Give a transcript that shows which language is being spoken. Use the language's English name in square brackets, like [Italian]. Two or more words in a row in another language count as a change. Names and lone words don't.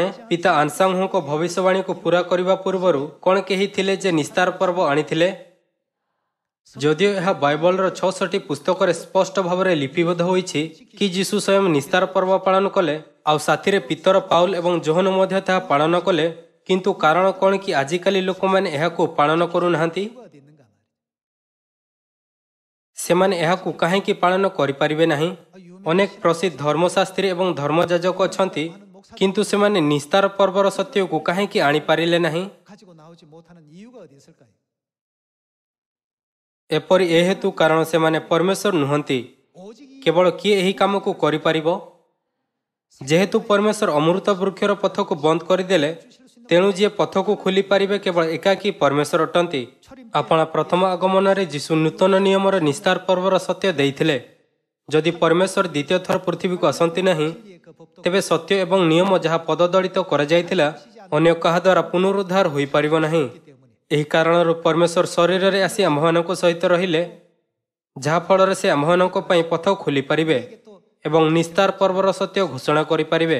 [Odia] ପିତା ଆନସାଂହୁଙ୍କ ଭବିଷ୍ୟବାଣୀକୁ ପୂରା କରିବା ପୂର୍ବରୁ କ'ଣ କେହି ଥିଲେ ଯେ ନିସ୍ତାର ପର୍ବ ଆଣିଥିଲେ? ଯଦିଓ ଏହା ବାଇବଲର 66ଟି ପୁସ୍ତକରେ ସ୍ପଷ୍ଟ ଭାବରେ ଲିପିବଦ୍ଧ ହୋଇଛି କି ଯୀଶୁ ସ୍ୱୟଂ ନିସ୍ତାର ପର୍ବ ପାଳନ କଲେ, ଆଉ ସାଥିରେ ପିତର ପାଉଲ ଏବଂ ଜୋହନ ମଧ୍ୟ ତାହା ପାଳନ କଲେ, କିନ୍ତୁ କାରଣ କ'ଣ କି ଆଜିକାଲି ଲୋକମାନେ ଏହାକୁ ପାଳନ କରୁନାହାନ୍ତି? [Korean] 어디 있는가 말이에요. [Odia] ସେମାନେ ଏହାକୁ କାହିଁକି ପାଳନ କରିପାରିବେ ନାହିଁ? ଅନେକ ପ୍ରସିଦ୍ଧ ଧର୍ମଶାସ୍ତ୍ରୀ ଏବଂ ଧର୍ମଯାଜକ ଅଛନ୍ତି, କିନ୍ତୁ ସେମାନେ ନିସ୍ତାର ପର୍ବର ସତ୍ୟକୁ କାହିଁକି ଆଣିପାରିଲେ ନାହିଁ? [Korean] 가지고 나오지 못하는 이유가 어디 있을까요? [Odia] ଏପରି ଏ ହେତୁ କାରଣ ସେମାନେ ପରମେଶ୍ୱର ନୁହନ୍ତି। [Korean] 오직 이 [Odia] କେବଳ କିଏ ଏହି କାମକୁ କରିପାରିବ? ଯେହେତୁ ପରମେଶ୍ୱର ଅମୃତ ବୃକ୍ଷର ପଥକୁ ବନ୍ଦ କରିଦେଲେ, ତେଣୁ ଯିଏ ପଥକୁ ଖୋଲିପାରିବେ କେବଳ ଏକାକୀ ପରମେଶ୍ୱର ଅଟନ୍ତି। ଆପଣା ପ୍ରଥମ ଆଗମନରେ ଯୀଶୁ ନୂତନ ନିୟମର ନିସ୍ତାର ପର୍ବର ସତ୍ୟ ଦେଇଥିଲେ। ଯଦି ପରମେଶ୍ୱର ଦ୍ୱିତୀୟ ଥର ପୃଥିବୀକୁ ଆସନ୍ତି ନାହିଁ, [Korean] 진리의 그 법도 [Odia] ତେବେ ସତ୍ୟ ଏବଂ ନିୟମ ଯାହା ପଦଦଳିତ କରାଯାଇଥିଲା, ଅନ୍ୟ କାହା ଦ୍ୱାରା ପୁନରୁଦ୍ଧାର ହୋଇପାରିବ ନାହିଁ। ଏହି କାରଣରୁ ପରମେଶ୍ୱର ଶରୀରରେ ଆସି ଆମ୍ଭମାନଙ୍କ ସହିତ ରହିଲେ, ଯାହାଫଳରେ ସେ ଆମ୍ଭମାନଙ୍କ ପାଇଁ ପଥ ଖୋଲିପାରିବେ ଏବଂ ନିସ୍ତାର ପର୍ବର ସତ୍ୟ ଘୋଷଣା କରିପାରିବେ।